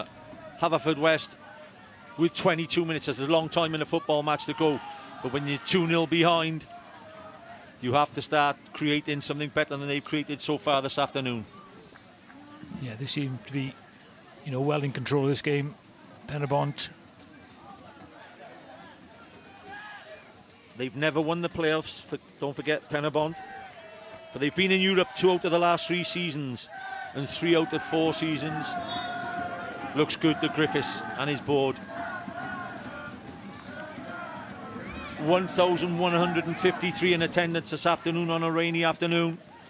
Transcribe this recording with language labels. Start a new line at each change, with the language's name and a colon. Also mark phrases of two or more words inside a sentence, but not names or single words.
English: Haverfordwest with 22 minutes. There's a long time in a football match to go. But when you're 2-0 behind, you have to start creating something better than they've created so far this afternoon. Yeah, they seem to be, you know, well in control of this game. Pen-y-bont. They've never won the playoffs, don't forget, Pen-y-bont. But they've been in Europe 2 out of the last 3 seasons and 3 out of 4 seasons. Looks good to Griffiths and his board. 1,153 in attendance this afternoon on a rainy afternoon.